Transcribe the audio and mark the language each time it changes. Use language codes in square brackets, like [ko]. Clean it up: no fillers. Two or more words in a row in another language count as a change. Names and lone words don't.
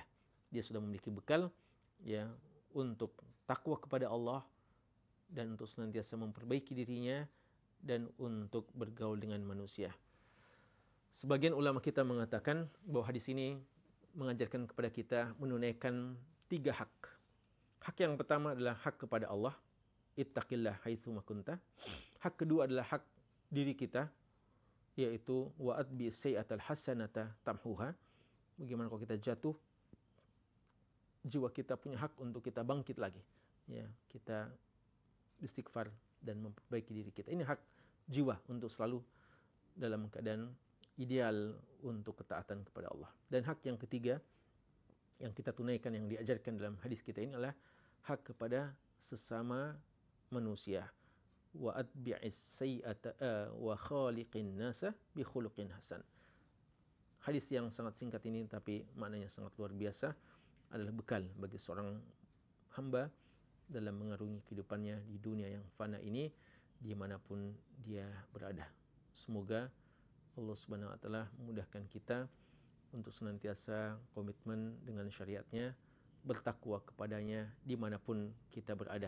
[id] Dia sudah memiliki bekal, ya, untuk takwa kepada Allah dan untuk senantiasa memperbaiki dirinya dan untuk bergaul dengan manusia. Sebagian ulama kita mengatakan bahwa hadis ini mengajarkan kepada kita menunaikan 3 hak. Hak yang pertama adalah hak kepada Allah, [ar] اتق الله حيثما كنت. [id] Hak kedua adalah hak diri kita, yaitu [ar] وأتبع السيئة الحسنة تمحها. [id] Bagaimana kalau kita jatuh, jiwa kita punya hak untuk kita bangkit lagi, ya, kita istighfar dan memperbaiki diri kita. Ini hak jiwa untuk selalu dalam keadaan ideal untuk ketaatan kepada Allah. Dan hak yang ketiga yang kita tunaikan, yang diajarkan dalam hadis kita ini adalah hak kepada sesama manusia. [ar] وأتبع السيئة وخالق الناس بخلق حسن. [id] Hadis yang sangat singkat ini tapi maknanya sangat luar biasa, adalah bekal bagi seorang hamba dalam mengarungi kehidupannya di dunia yang fana ini, dimanapun dia berada. Semoga Allah [ar] سبحانه وتعالى [id] memudahkan kita untuk senantiasa komitmen dengan syariatnya, bertakwa kepadanya dimanapun kita berada.